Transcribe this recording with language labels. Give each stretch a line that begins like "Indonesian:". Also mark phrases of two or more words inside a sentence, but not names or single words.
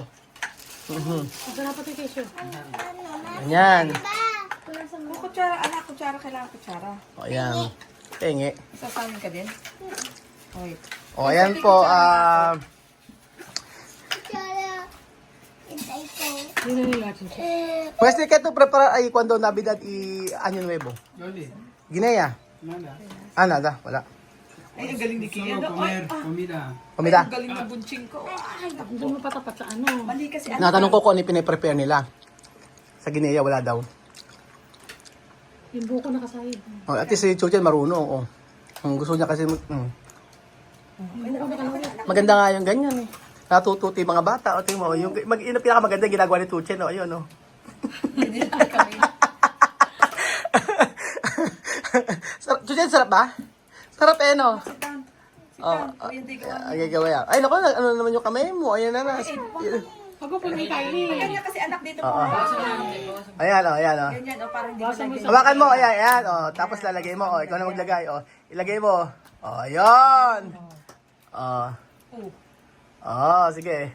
Filipino: Masarap pa ito tissue. Ayan. kutsara, anak, kutsara, kailangan kutsara. O, ayan. Tingi. Sasamin ka din? Okay. O, ayan po. Hindi na nila chichi. Pwede ka ito prepara ay
Spanish: cuando Navidad y Año Nuevo.
Filipino: Loli, Guinea.
Spanish: nada. Nada.
Filipino: Wala. Ay, ang galing ni Kia.
Spanish: Solo comer comida.
Filipino: Kumita. Ang galing ng bunching ko. Ay, naku. Hindi mo patapat sa ano. Mali kasi ano. Natanong ko kung ano yung piniprepare nila. Sa Guinea, wala daw. Yung buko nakasayid. O, at least si Chuchen marunong. O. Gusto niya kasi... Maganda nga yung ganyan eh. Natututi mga bata. O, tingin mo, yung pinakamaganda yung ginagawa ni Chuchen. O, ayun o. Chuchen, sarap ba? Sarap eh, no?
English: Sit down. Sit Oh, down.
Filipino: Kuya, hindi gawa. Ay, gagawin yan. Ay, naku, ano naman yung kamay mo? Ayan na na. Ako po may Kylie. Ganyan kasi anak dito po. Oo. Ayan o, ayan o. Ganyan, o parang hindi mo lagyan. Hawakan mo, ayan, ayan. O, tapos lalagay mo. O, ikaw na maglagay. O, ilagay mo. O, ayan. O. O, sige.